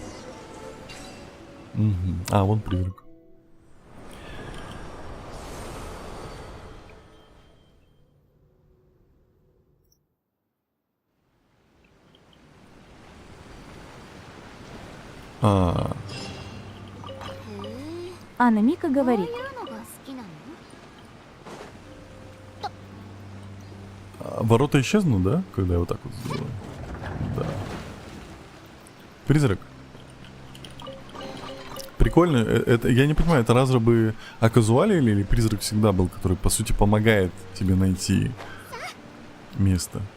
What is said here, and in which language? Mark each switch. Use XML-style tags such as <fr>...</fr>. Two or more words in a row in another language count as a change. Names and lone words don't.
<ru>Мгм. А, вон призрак. А, Анна Мика говорит,</ru> <ja>こういうのが好きなの？</ja> <ru>ворота исчезнут, да? Когда я вот так вот сделаю. Да. Призрак. Прикольно. Это, я не понимаю, это разрабы оказуалили или призрак всегда был, который, по сути, помогает тебе найти место?</ru>